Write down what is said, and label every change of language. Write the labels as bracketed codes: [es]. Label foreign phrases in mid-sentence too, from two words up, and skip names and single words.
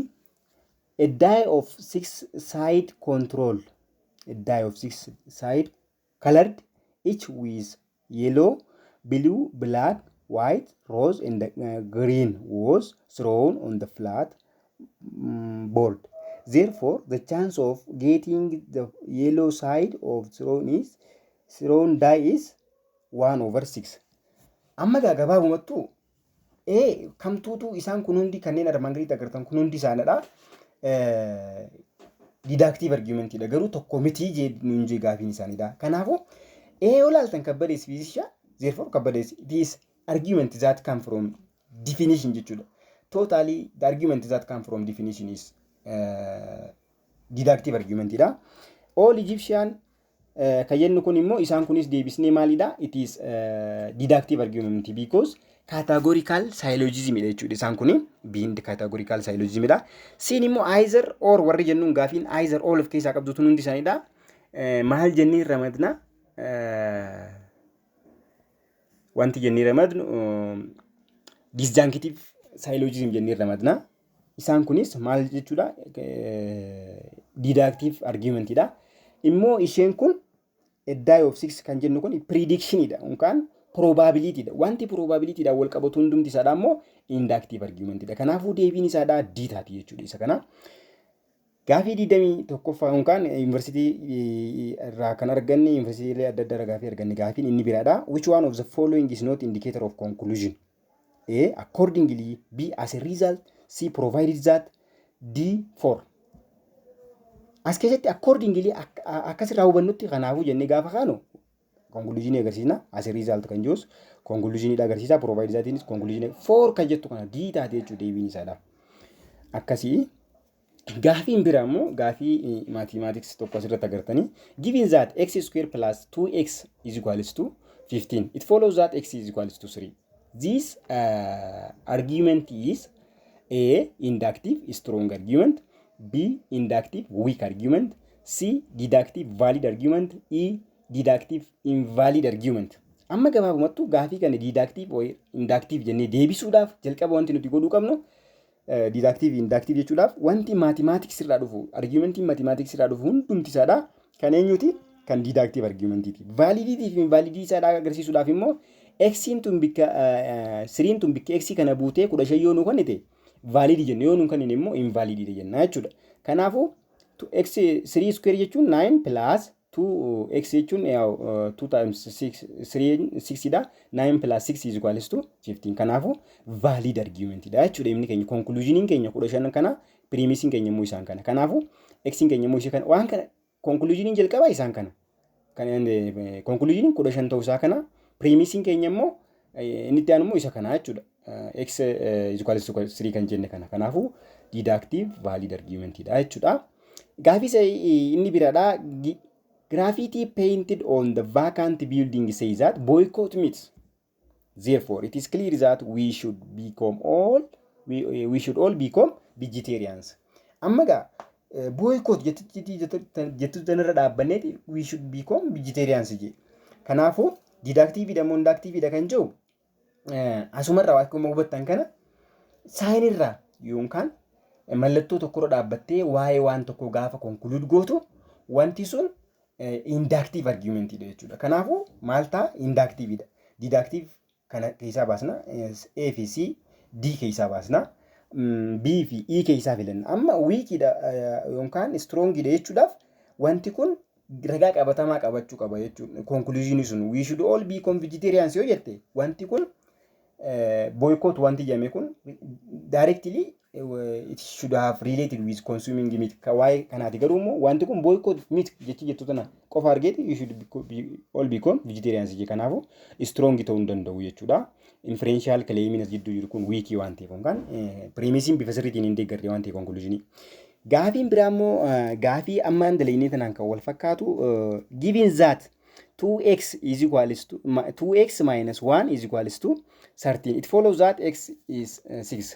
[en] A die of 6-side control, a die of 6-side colored, each with yellow, blue, black, white, rose, and green was thrown on the flat board. Therefore, the chance of getting the yellow side of thrown die is 1/6. [om] Amma gabaabumattu kamtuutu isaan kun hundi kanneen armaan gaditti agartan kun hundi isaanidha. [en] Deductive argument [om] dha. Garuu tokko miti jedhuun je gaafiin isaanidha. Kanaafuu olaaltan [en] Kabbada is physician, therefore Kabbada is it is argument that come from definition jechuudha. Totally the argument that come from definition is deductive argument dha. All Egyptian [om] kayennu kun immoo isaan kunis deebisnee maalidha? [en] It is deductive argument because categorical syllogism [om] dha jechuudha. Isaan kun [en] being categorical syllogism [om] dha. Siin immoo [en] either or [om] warri jennuun gaafiin [en] either all of [om] keessaa qabdu tun hundi isaanidha. Maal jennee ramadna? Wanti jennee ramadnu [en] disjunctive syllogism [om] jennee ramadna. Isaan kunis maal jechuudha? [en] Deductive argument [om] dha. Immoo isheen kun [en] a die of 6 [om] kan jennu kun prediction dha yookaan probability dha. Wanti probability dha wal qabatu hundumti isaadha immoo [en] inductive argument [om] dha. Kanaafuu deebiin isaadha D taati jechuudha. Isa kana gaafii 21ffaa yookaan university irraa kan arganne university adda addaa gaafii arganne gaafiin inni biraadha. [en] Which one of the following is not indicator of conclusion? A. Accordingly. B. As a result. C. Provided that. D. For. [om] As keessatti accordingly akkasirraa hubannutti kanaafuu jennee gaafa kaanu conclusion agarsiisna. [en] As a result [om] kan jirus conclusion agarsiisa. [en] Provided that conclusion for [om] kan jettu kana D taate jechuudha deebiin isaadha. Akkasii gaafiin biraa immoo gaafii mathematics tokko asirratti agartanii [en] given that x square plus 2x is equals to 15 it follows that x is equals to 3. This argument is A. Inductive strong argument, B. Inductive weak argument, C. Deductive valid argument, E. Deductive invalid argument. [om] Amma gabaabumattu gaafii kana [en] deductive or inductive [om] jennee deebisuudhaaf jalqaba wanti nuti godhuu qabnu [en] deductive inductive [om] jechuudhaaf wanti mathematics irraa dhufu argumentiin mathematics irraa dhufu hundumti isaadha kan eenyuti kan [en] deductive argumentiiti. [om] Validity fi invalidity isaadha agarsiisuudhaaf immoo x tun bikka 3 tun bikka x kana buutee 15 yoo nu kennite valid jenne yoo nu kennine immoo invalid jenna jechuudha. Kanaafuu x 3 square jechuun [en] 9 plus 2x [om] jechuun [en] 2 times 6 [om] dha. [en] 9 plus 6 is equals to 15. Kanaafuu valid argument [om] dha jechuudha. Inni keenya conclusion keenya 15 kana premise keenya immoo isaan kana. Kanaafuu x keenya immoo isa kana waan kana conclusion jalqaba isaan kana. Kan conclusion 15 ta'uu isaa kana premise keenya immoo inni itti aanu immoo isa kana jechuudha. [en] X is equals to 3 [om] kan jenne kana. Kanaafuu [en] deductive valid argument [om] dha jechuudha. Gaafii inni biraadha. [en] Graffiti painted on the vacant building says that boycott myths. Therefore, it is clear that we should all become vegetarians. [om] Amma boycott jettu tanarra dhaabbanneeti [en] we should become vegetarians [om] je. Kanaafuu deductive dha inductive dha kan jiru asumarraa akkuma hubattan kana saayinirraa yookaan mallattoo tokkorra dhaabbattee waa'ee waan tokko gaafa conclude gootu wanti sun [en] inductive argument [om] dha jechuudha. Kanaafuu maal ta'a inductive dha. Deductive kana keessaa baasna. A fi C D keessaa baasna. B fi E keessaa filanna. Amma weakidha yookaan strongidha jechuudhaaf wanti kun ragaa qabatamaa qabachuu qaba jechuudha. [en] Conclusion sun we should all become vegetarians [om] yoo jette wanti kun boycott wanti jedhame kun [en] directly it should have related with consuming meat. [om] Waa'ee kanaati garuu immoo wanti kun [en] boycott meat [om] jettu tana qofa argeeti [en] you should all become vegetarians [om] jee kanaafuu strong ta'uu hin danda'u jechuudha. Inferential claiming as jidduu jiru kun weak waan ta'eef yookaan premising bifa sirriitiin hin deeggarre waan ta'eef conclusionii. Gaafiin biraa immoo gaafii ammaan dalaynee tanaan kan wal fakkaatu [en] given that 2x is equals to 2x minus 1 is equals to 13 it follows that x is 6.